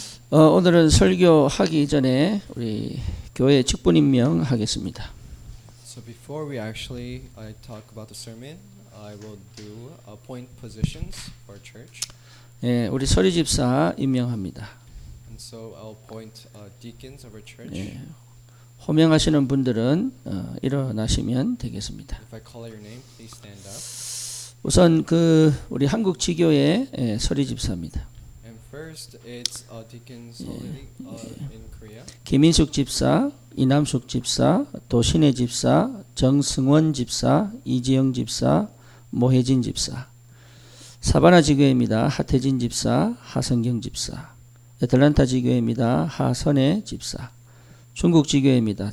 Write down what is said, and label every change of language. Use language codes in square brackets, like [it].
[ko] 오늘은 설교하기 전에 우리 교회 직분 임명하겠습니다. [en] So before we actually talk about the sermon, I will do appoint positions for our church. [ko] 예, 우리 서리 집사 임명합니다. [en] And so I'll appoint deacons of our church. [ko] 예, 호명하시는 분들은 일어나시면 되겠습니다. [en] If I call out your name, please stand up. [ko] 우선 우리 한국 지교의 서리 집사입니다. [en] And first, it's deacon Solidity in Korea. [ko] 김인숙 집사, 이남숙 집사, 도신혜 집사, 정승원 집사, 이지영 집사, 모혜진 집사. 사바나 지교회입니다. 하태진 집사, 하성경 집사. 애틀란타 지교회입니다. 하선혜 집사. 중국 지교회입니다.